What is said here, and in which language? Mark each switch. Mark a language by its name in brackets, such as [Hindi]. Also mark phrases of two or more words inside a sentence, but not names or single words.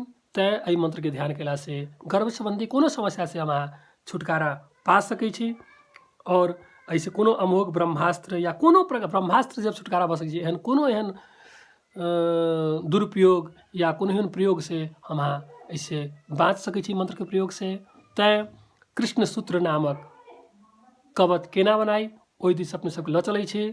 [Maithili] तय एहि मंत्र के ध्यान कैला से गर्भ संबंधी कोनो समस्या से हम छुटकारा पा सकै छी। और ऐसे कोनो अमोघ ब्रह्मास्त्र या कोनो ब्रह्मास्त्र जब छुटकारा भऽ सकै छै, एहन कोनो एहन दुरुपयोग या कोनो एहन प्रयोग से हम ऐसे बाँच सकै छी मंत्र के प्रयोग से। तय कृष्ण सूत्र नामक कवच केना बनाई ओहि दिस अपने सबके लऽ चलै छै।